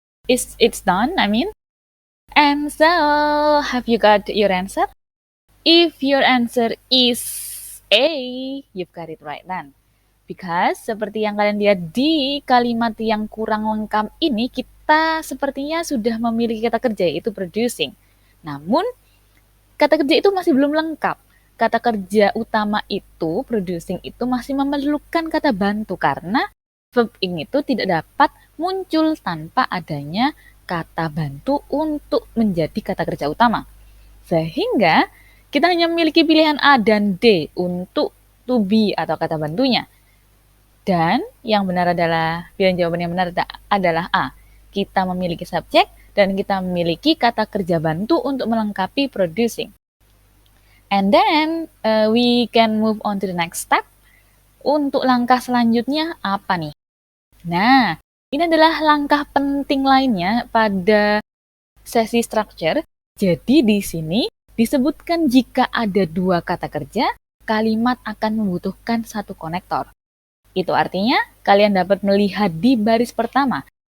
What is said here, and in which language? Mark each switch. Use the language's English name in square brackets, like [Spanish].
[English] It's done, I mean. And so, have you got your answer? If your answer is A, you've got it right then. [Indonesian] Because seperti yang kalian lihat di kalimat yang kurang lengkap ini, kita sepertinya sudah memiliki kata kerja, yaitu producing. Namun, kata kerja itu masih belum lengkap. Kata kerja utama itu, producing itu masih memerlukan kata bantu karena verb ing itu tidak dapat muncul tanpa adanya kata bantu untuk menjadi kata kerja utama. Sehingga kita hanya memiliki pilihan A dan D untuk to be atau kata bantunya. Dan yang benar adalah, pilihan jawaban yang benar adalah A. Kita memiliki subjek dan kita memiliki kata kerja bantu untuk melengkapi producing. [English] And then we can move on to the next step. [Indonesian] Untuk langkah selanjutnya apa nih? Nah, ini adalah langkah penting lainnya pada sesi structure. Jadi di sini disebutkan jika ada dua kata kerja, kalimat akan membutuhkan satu konektor. Itu artinya kalian dapat melihat di baris pertama,